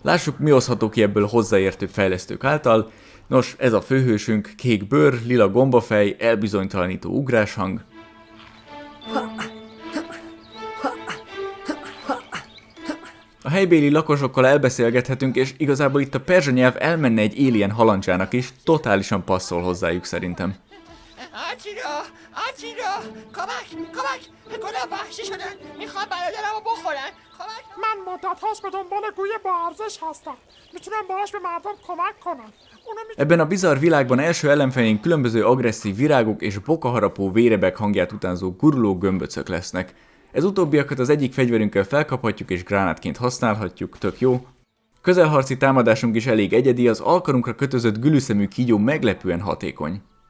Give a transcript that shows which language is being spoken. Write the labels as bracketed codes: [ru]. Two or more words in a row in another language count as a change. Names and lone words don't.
[hu] Lássuk, mi hozható ki ebből hozzáértő fejlesztők által. Nos, ez a főhősünk, kék bőr, lila gombafej, elbizonytalanító ugráshang. A helybéli lakosokkal elbeszélgethetünk, és igazából itt a perzsa nyelv elmenne egy alien halandzsának is, totálisan passzol hozzájuk szerintem. [fa] من مدت هاست به دنبال گوی بارزش هستم. میتونم باهاش به مردم کمک کنم. [hu] Ebben a bizarr világban első ellenfeleink különböző agresszív virágok és bokaharapó vérebek hangját utánzó guruló gömböcök lesznek. Ez utóbbiakat az egyik fegyverünkkel felkaphatjuk és gránátként használhatjuk, tök jó. Közelharci támadásunk is elég egyedi, az alkarunkra kötözött gülüszemű kígyó meglepően hatékony.